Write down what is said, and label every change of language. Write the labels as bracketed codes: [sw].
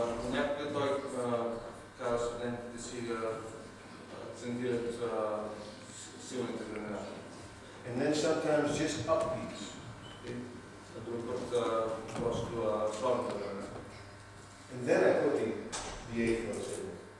[bg] Някога той казва студентите си да акцентират силните времена. [en] And then sometimes just upbeats. [bg] А друг път просто слабите времена. [en] And then I put the eighth notes in.